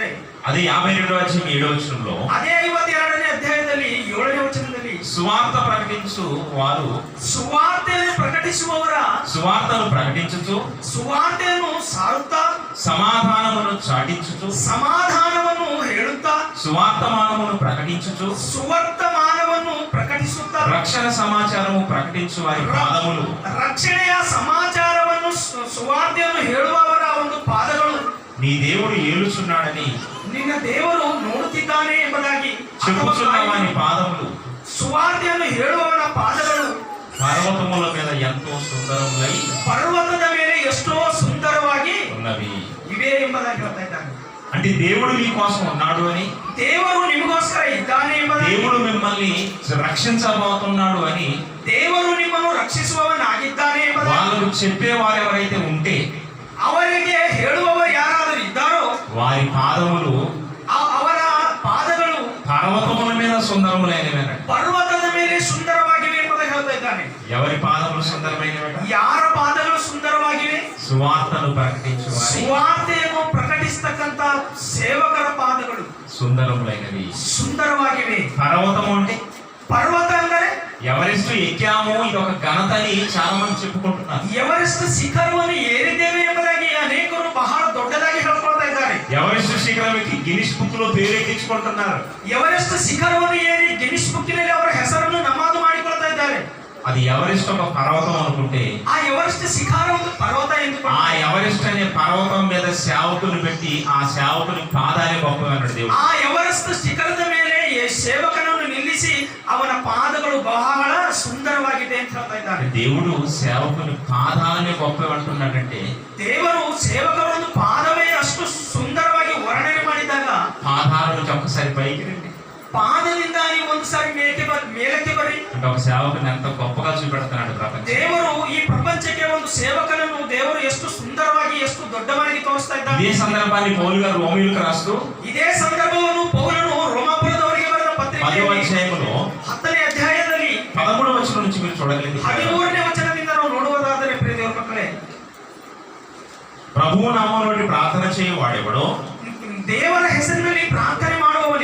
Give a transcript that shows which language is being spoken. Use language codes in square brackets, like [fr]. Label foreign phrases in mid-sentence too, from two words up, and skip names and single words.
[te] అదే 52వ అధ్యాయం 7వ వచనంలో, [kn] ಅದೇ 52ನೇ ಅಧ್ಯಾಯದಲ್ಲಿ 7ನೇ ವಚನದಲ್ಲಿ, [te] సువార్త ప్రకటించు వారు, [kn] ಸುವಾರ್ತೆಯನ್ನು ಪ್ರಕಟಿಸುವವರ, [te] సువార్తను ప్రకటించుచు, [kn] ಸುವಾರ್ತೆಯನ್ನು ಸಾರುತ್ತಾ, [te] సమాధానమును చాటించుచు, [kn] ಸಮಾಧಾನವನ್ನು ಹೇಳುತ್ತಾ, [te] సువార్తమానమును ప్రకటించుచు, [kn] ಸುವರ್ತಮಾನವನ್ನು ಪ್ರಕಟಿಸುತ್ತಾ, [te] రక్షణ సమాచారము ప్రకటించు వారి పాదములు, [kn] ರಕ್ಷಣೆಯ ಸಮಾಚಾರವನ್ನು ಸುವಾರ್ತೆಯನ್ನು ಹೇಳುವವರ ಒಂದು ಪಾದಗಳು, [te] నీ దేవుడు ఏలుచున్నాడని, [kn] ನಿನ್ನ ದೇವರು ನೋಡುತ್ತಿದ್ದಾನೆ ಎಂಬುದಾಗಿ [te] చెప్పుచున్న వారి పాదములు, [kn] ಸುವಾರ್ತೆಯನ್ನು ಹೇಳುವವನ ಪಾದಗಳು [te] పర్వతముల మీద ఎంతో సుందరములై, [kn] ಪರ್ವತದ ಮೇಲೆ ಎಷ್ಟೋ ಸುಂದರವಾಗಿ [te] ఉన్నవి [kn] ಇವೆ ಎಂಬುದಾಗಿ ಹೇಳ್ತಾ ಇದ್ದಾನೆ. [te] అంటే దేవుడు మీ కోసం ఉన్నాడు అని, [kn] ದೇವರು ನಿಮಗೋಸ್ಕರ ಇದ್ದಾನೆ ಎಂಬುದಾಗಿ, [te] దేవుడు మిమ్మల్ని రక్షించబోతున్నాడు అని, [kn] ದೇವರು ನಿಮ್ಮನ್ನು ರಕ್ಷಿಸುವವನಾಗಿದ್ದಾನೆ ಎಂಬುದಾಗಿ [te] వాళ్ళకు చెప్పేవారు ఎవరైతే ఉంటే, [kn] ಅವರಿಗೆ ಹೇಳುವವರು ಯಾರಾದರೂ ಇದ್ದಾರೋ [te] వారి పాదములు, [kn] ಅವರ ಪಾದಗಳು [te] పర్వతముల మీద సుందరములైనవి. [kn] ಪರ್ವತದ ಮೇಲೆ ಸುಂದರವಾಗಿವೆ ಎಂಬುದಾಗಿ ಹೇಳ್ತಾ ಇದ್ದಾನೆ. [te] ఎవరి పాదములు సుందరమైనవి? [kn] ಯಾರ ಪಾದಗಳು ಸುಂದರವಾಗಿವೆ? [te] సువార్తను ప్రకటించు వారి, [kn] ಸುವಾರ್ತೆಯನ್ನು ಪ್ರಕಟಿಸತಕ್ಕಂತ ಸೇವಕರ ಪಾದಗಳು [te] సుందరములైనవి. [kn] ಸುಂದರವಾಗಿವೆ. [te] పర్వతము అంటే [kn] ಪರ್ವತ ಅಂದರೆ [te] ఎవరెస్ట్ ఎక్కాము ఇది ఒక ఘనత అని చాలా మంది చెప్పుకుంటున్నారు. [kn] ಎವರೆಸ್ಟ್ ಶಿಖರವನ್ನು ಏರಿದ್ದೇವೆ ಎಂಬುದಾಗಿ ಅನೇಕರು ಬಹಳ ದೊಡ್ಡದಾಗಿ ಹೇಳ್ಕೊಳ್ತಾ ಇದ್ದಾರೆ. [te] ఎవరెస్ట్ శిఖరం ఎక్కి గిన్నిస్ బుక్ లో పేరెక్కించుకుంటున్నారు. [kn] ಎವರೆಸ್ಟ್ ಶಿಖರವನ್ನು ಏರಿ ಗಿನ್ನಿಸ್ ಬುಕ್ಕಿನಲ್ಲಿ ಅವರ ಹೆಸರನ್ನು ನಮೂದು ಮಾಡಿಕೊಳ್ತಾ ಇದ್ದಾರೆ. [te] అది ఎవరెస్ట్ ఒక పర్వతం అనుకుంటే [kn] ಆ ಎವರೆಸ್ಟ್ ಶಿಖರ ಒಂದು ಪರ್ವತ ಎಂದು [te] ఆ ఎవరెస్ట్ అనే పర్వతం మీద సేవకుని పెట్టి ఆ సేవకుని పాదాలే గొప్పగా అన్నాడు దేవుడు. [kn] ಆ ಎವರೆಸ್ಟ್ ಶಿಖರದ ಮೇಲೆ ಸೇವಕನನ್ನು ನಿಲ್ಲಿಸಿ ಅವನ ಪಾದಗಳು ಬಹಳ ಸುಂದರವಾಗಿದೆ ಅಂತ ಹೇಳ್ತಾ ಇದ್ದಾರೆ. [te] దేవుడు సేవకుని పాదాలనే గొప్పగా అంటున్నాడంటే [kn] ದೇವರು ಸೇವಕರ ಒಂದು ಪಾದವೇ ಅಷ್ಟು ಸುಂದರವಾಗಿ ವರ್ಣನೆ ಮಾಡಿದಾಗ [te] పాదాల నుంచి ఒక్కసారి పైకి రండి [kn] ಪಾದದಿಂದ ನೀವು ಒಂದು ಸಾರಿ ಮೇಲಕ್ಕೆ ಬರ್ರಿ [te] అంటే ఒక సేవకుని ఎంత గొప్పగా చూపెడుతున్నాడు ప్రపంచం. [kn] ದೇವರು ಈ ಪ್ರಪಂಚಕ್ಕೆ ಒಂದು ಸೇವಕನನ್ನು ದೇವರು ಎಷ್ಟು ಸುಂದರವಾಗಿ ಎಷ್ಟು ದೊಡ್ಡವನಾಗಿ ತೋರಿಸ್ತಾ ಇದ್ದಾನೆ. [te] ఇదే సందర్భాన్ని పౌలు గారు రోమీయులకు రాస్తూ [kn] ಇದೇ ಸಂದರ್ಭವನ್ನು ಪೌಲನು ರೋಮಾಪುರದವರಿಗೆ ಬರೆದ [te] 10వ [kn] ಪತ್ರಿಕೆ [te] అధ్యాయంలో [kn] 10ನೇ ಅಧ್ಯಾಯದಲ್ಲಿ [te] 13వ వచనం నుంచి మీరు చూడగలిగితే [kn] 13ನೇ ವಚನದಿಂದ ನಾವು ನೋಡುವುದಾದರೆ ಪ್ರಿಯ ದೇವರ ಮಕ್ಕಳೇ, [te] ప్రభువు నామములో ప్రార్థన చేయవాడెవడో [kn] ದೇವರ ಹೆಸರಿನಲ್ಲಿ ಪ್ರಾರ್ಥನೆ ಮಾಡುವವನೇ